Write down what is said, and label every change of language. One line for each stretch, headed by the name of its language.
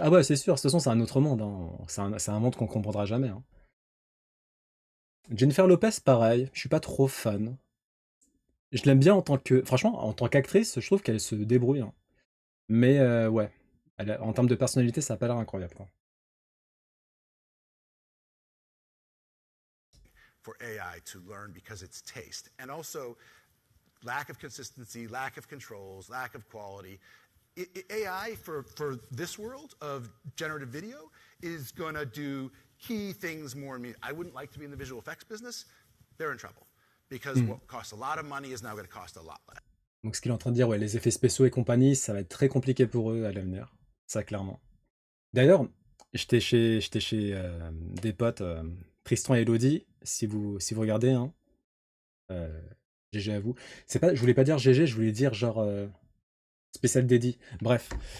French: Ah bah c'est sûr, de toute façon c'est un autre monde, hein. C'est un monde qu'on comprendra jamais, hein. Jennifer Lopez, pareil, je suis pas trop fan. Je l'aime bien en tant que. Franchement, en tant qu'actrice, je trouve qu'elle se débrouille, hein. Mais ouais, en termes de personnalité, ça a pas l'air incroyable, quoi.
English: For AI to learn because it's taste. And also, lack of consistency, lack of controls, lack of quality. AI for this world of generative video is going to do key things more. I wouldn't like to be in the visual effects business. They're in trouble because Hmm. what costs a lot of money is now going to cost a lot less.
French: Donc ce qu'il est en train de dire, ouais, les effets spéciaux et compagnie, ça va être très compliqué pour eux à l'avenir. Ça, clairement. D'ailleurs, j'étais chez des potes, Tristan et Elodie, si vous regardez, hein, euh, GG à vous. Je voulais pas dire GG, je voulais dire genre spécial dédié. Bref.